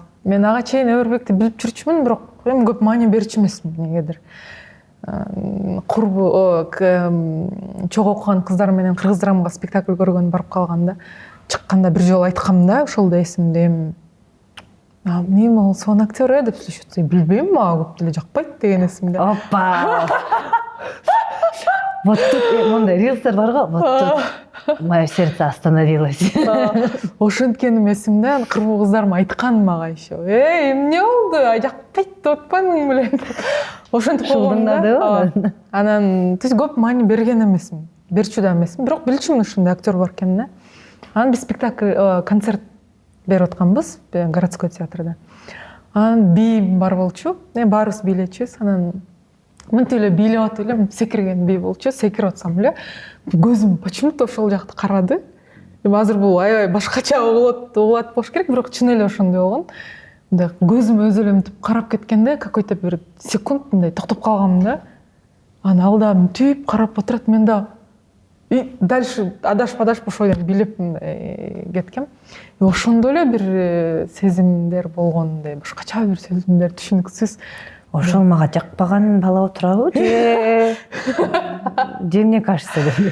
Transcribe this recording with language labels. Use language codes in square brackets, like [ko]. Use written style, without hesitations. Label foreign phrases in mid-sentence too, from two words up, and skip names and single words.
[ky] Мен ага чейин Өмүрбекти билип жүрчүмүн, бирок эми көп маани берчү эмесмин негедир. Курбу чогуу окуган кыздар менен кыргыз драмага спектакль көргөнү барып калганда, чыкканда бир жолу айткам да, ошол да эсимде. Эмне ол сонун актер деп сүйлөшөт. Билбейм, мага көп деле жакпайт деген эсимде. Опа. [ru] Вот тут [ky] мындай рилстер бар го. [ru] Вот тут мое сердце остановилось. [ky] Ошенткеним эсимде, кыргыз кыздарым айткан мага еще. Эмне болду? Жакпайт деп атпадың беле? Ошентип койгом да. Анан көп маани берген эмесмин. Берчү да эмесмин, бирок билчүмүн ушундай актер бар экенин да. Анан биз спектакль, концерт берип атканбыз [ru] городской театрда. [ky] Анан бий бар болчу. Баарыбыз бийлечүбүз. Анан мынтип эле бийлеп атып эле секирген бий болчу. Секирип атсам эле көзүм почему-то ошол жакты карады. Азыр бул аябай башкача угулат болуш керек, бирок чын эле ошондой болгон. Мындай көзүм өзү эле мынтип карап кеткенде, какой-то бир секунд мындай токтоп калгам да. Анан алда мынтип карап отурат, мен да [ru] и дальше [ky] адашып ошол жерден билеп кеткем. Ошондо эле бир сезимдер болгондой, башкача бир сезимдер, түшүнүксүз. Ошол мага жакпаган бала отурабы же эмне кажется деп.